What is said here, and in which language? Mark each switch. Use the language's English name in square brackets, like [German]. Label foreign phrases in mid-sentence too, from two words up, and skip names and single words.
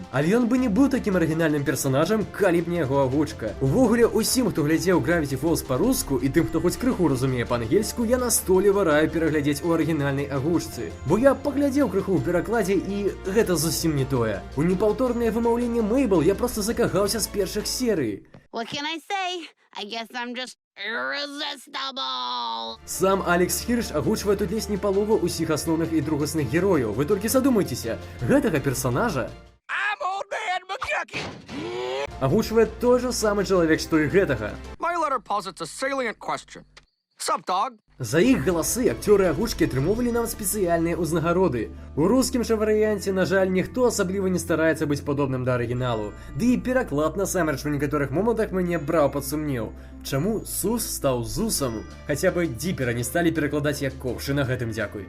[Belarusian] Але ён бы не быў такім арыгінальным персанажам, калі б не яго агучка. Увогуле, усім, хто глядзеў Gravity Falls па-руску і тым, хто хоць крыху разумее па-ангельску, я настойліва раю пераглядзець у арыгінальнай агучцы. Бо я паглядзеў крыху ў перакладзе і гэта зусім не тое. У непаўторнае вымаўленне Мэйбл я проста закахаўся з першых серый. [English] What can I say? I guess I'm just irresistible. [Belarusian] Сам Алекс Хірш агучвае тут ледзь не палову ўсіх асноўных і другасных герояў. Вы толькі задумайцеся, гэтага персанажа агучвае той жа самы чалавек, што і гэтага. [English] My letter posits a salient question. Sup, dog? [Belarusian] За іх галасы акцёры агучкі атрымоўвалі нават спецыяльныя ўзнагароды. У рускім жа варыянце, на жаль, ніхто асабліва не стараецца быць падобным да арыгіналу. Ды і пераклад насамрэч у некаторых момантах мяне браў пад сумнеў. Чаму Сус стаў Зусам? Хаця бы Діпера не сталі перакладаць як ковш, і на гэтым дзякуй.